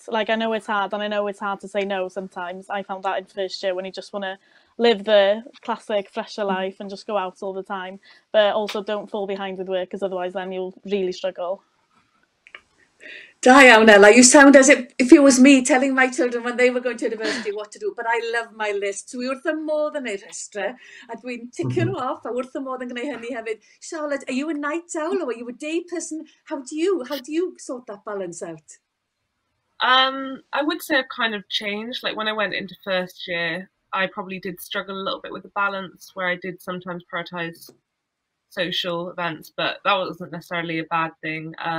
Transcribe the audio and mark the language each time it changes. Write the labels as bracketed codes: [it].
[en] Like, I know it's hard, and I know it's hard to say no sometimes. I found that in first year when you just want to live the classic fresher life and just go out all the time. But also don't fall behind with work, because otherwise then you'll really struggle. [cy] Da iawn, Ella. [en] You sound as if it was me telling my children when they were going to university what to do, but I love my list. [cy] Dwi wrth y modd yn neud rhestre, a dwi'n ticio nhw off, a wrth y modd yn gwneud hynny hefyd. [en] Charlotte, are you a night owl or are you a day person? How do you sort that balance out? I would say I've kind of changed. Like when I went into first year, I probably did struggle a little bit with the balance, where I did sometimes prioritise social events, but that wasn't necessarily a bad thing.